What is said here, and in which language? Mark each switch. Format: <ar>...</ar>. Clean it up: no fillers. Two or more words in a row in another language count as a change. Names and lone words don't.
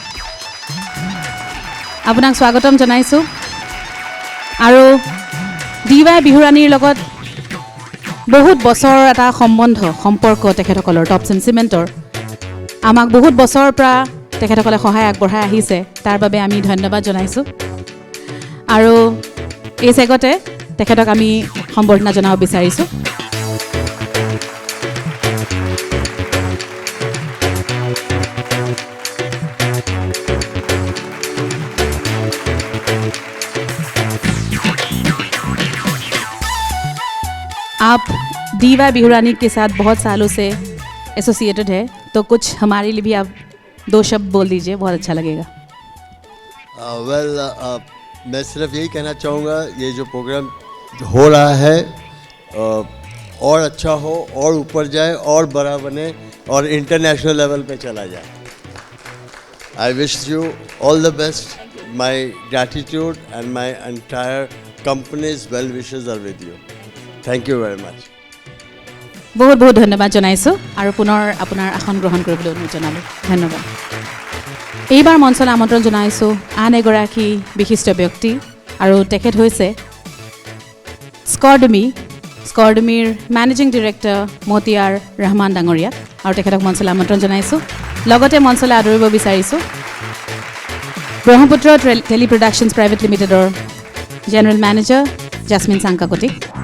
<as>আপোনাক স্বাগতম জনাইছোঁ আৰু DY বিহুৰাণীৰ লগত বহুত বছৰৰ এটা সম্পৰ্ক তেখেতসকলৰ টপছ এণ্ড চিমেণ্টৰ আমাক বহুত বছৰৰ পৰা তেখেতসকলে সহায় আগবঢ়াই আহিছে তাৰ বাবে আমি ধন্যবাদ জনাইছোঁ আৰু এই চেগতে তেখেতক আমি সম্বৰ্ধনা জনাব বিচাৰিছোঁ</as> <hi>आप DY बिहुरानी के साथ बहुत सालों से एसोसिएटेड है तो कुछ हमारे लिए भी आप दो शब्द बोल दीजिए बहुत अच्छा लगेगा मैं सिर्फ यही कहना चाहूँगा ये जो प्रोग्राम हो रहा है और अच्छा हो और ऊपर जाए और बड़ा बने और</hi> <en>international level</en> <hi>पे चला जाए</hi> <en>I wish you all the best my gratitude and my entire company's well wishes are with you thank you very much</en> <as>বহুত বহুত ধন্যবাদ जनाइছোঁ আৰু পুনৰ আপোনাৰ আসন গ্ৰহণ কৰিবলৈ অনুৰোধ জনালোঁ ধন্যবাদ এইবাৰ মঞ্চলৈ আমন্ত্ৰণ জনাইছোঁ আন এগৰাকী বিশিষ্ট ব্যক্তি আৰু তেখেত হৈছে স্কৰ্ডমিৰ</as> <en>managing director</en> <as>মতিয়াৰ ৰহমান ডাঙৰীয়া আৰু তেখেতক মঞ্চলৈ আমন্ত্ৰণ জনাইছোঁ লগতে মঞ্চলৈ আদৰিব বিচাৰিছোঁ ব্ৰহ্মপুত্ৰ টেলি প্ৰডাকশ্যনছ প্ৰাইভেট লিমিটেডৰ</as> <en>general manager</en> <as>জাসমিন চাংকাকটিক</as>